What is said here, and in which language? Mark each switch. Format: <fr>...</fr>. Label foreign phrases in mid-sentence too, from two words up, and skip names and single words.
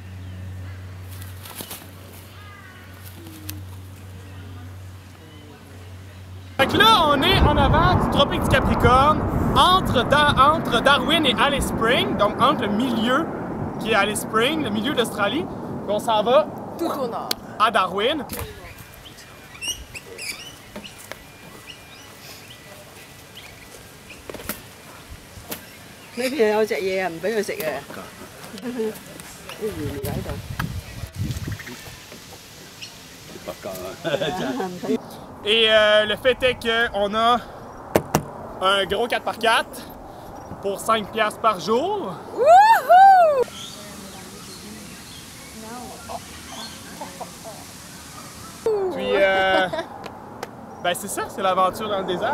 <fr>Fait que là, on est en avant du tropique du Capricorne, entre Darwin et Alice Springs, donc entre le milieu qui est Alice Springs, le milieu d'Australie. On s'en va Tout au nord. à Darwin.</fr> <vi>Mấy khi</vi> <yue>有隻嘢啊，唔俾佢食啊！啲魚嚟喺度。</yue> <fr>Et le fait est qu'on a un gros 4x4 pour 5$ par jour. Wouhou! Puis, ben c'est ça, c'est l'aventure dans le désert.</fr>